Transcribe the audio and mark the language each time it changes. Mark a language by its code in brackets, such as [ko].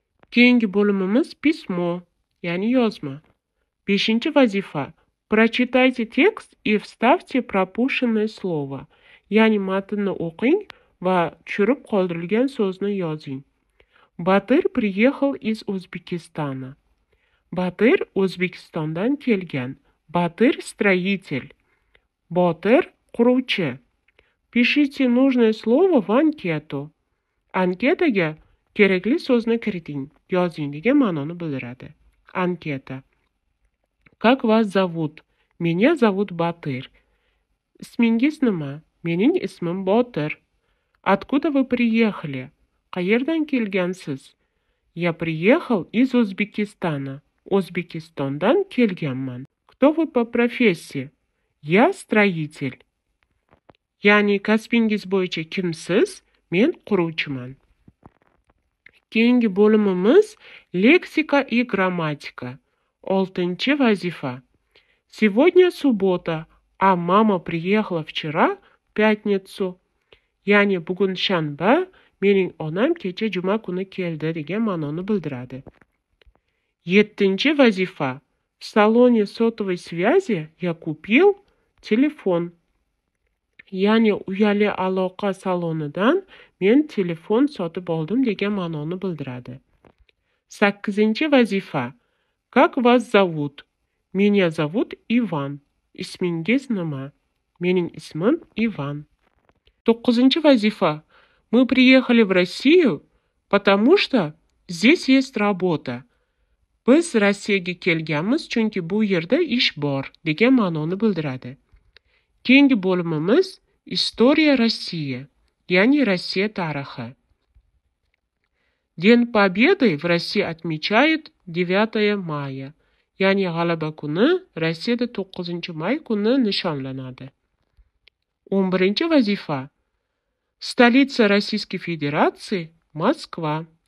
[uz] Keyingi bo'limimiz pismo, ya'ni yozma. 5-chi vazifa. [ru] Прочитайте текст и вставьте пропущенное слово. [uz] Ya'ni matnni o'qing va tushirib qoldirilgan so'zni yozing. [ru] Батыр приехал из Узбекистана. [uz] Батыр O'zbekistondan kelgan. [ru] Батыр строитель. [uz] Botir quruvchi. [ru] Пишите нужное слово в анкету. [uz] Anketaga kerakli so'zni kiriting, yozing degan ma'noni bildiradi. Anketa. [ru] Как вас зовут? Меня зовут Батыр. [uz] Ismingiz nima? Mening ismim Botir. [ru] Откуда вы приехали? [uz] Qayerdan kelgansiz? [ru] Я приехал из Узбекистана. [uz] O'zbekistondan kelganman. [ru] Кто вы по профессии? Я строитель. [uz] Ya'ni kasbingiz bo'yicha kimsiz? Men quruvchiman. Keyingi bo'limimiz leksika и грамматика. 6-chi vazifa. [ru] Сегодня суббота, а mama приехала вчера, в pятницу. [uz] Ya'ni bugun shanba, mening onam kecha juma kuni keldi degan ma'noni bildiradi. 7-chi vazifa. [ru] В салоне сотовой связи я купил telefon. [uz] Ya'ni uyali aloqa salonidan men telefon sotib oldim degan ma'noni bildiradi. 8-chi vazifa. [ru] Как вас зовут? Меня зовут Иван. [uz] Ismingiz nima? Mening ismim Ivan. 9-chi vazifa. [ru] Мы приехали в Россию, потому что здесь есть работа. [uz] Biz Rossiyaga kelganmiz, chunki bu yerda ish bor degan ma'noni bildiradi. Keyingi bo'limimiz [ru] История России, [uz] ya'ni Rossiya tarixi. [ru] День Победы в России отмечают 9 мая. [uz] Ya'ni G'alaba kuni Rossiyada 9-may kuni nishonlanadi. 11-chi vazifa. [ru] Столица Российской Федерации – Москва.